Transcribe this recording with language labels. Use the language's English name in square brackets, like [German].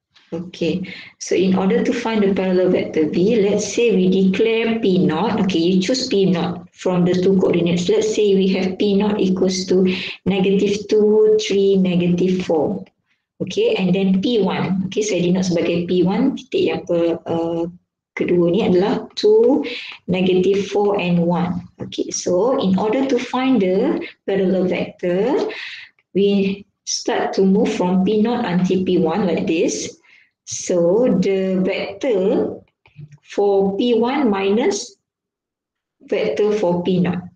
[English] Okay, so in order to find the parallel vector V, let's say we declare P0. Okay, you choose P0 from the 2 coordinates. Let's say we have P0 equals to -2, 3, -4. Okay, and then P1. Okay, [Malay] saya [English] denote [Malay] sebagai [English] P1. [Malay] Titik yang kedua ni adalah 2, -4 and 1. [English] Okay, so in order to find the parallel vector, we start to move from P0 until P1 like this. So the vector for P1 minus vector for P0.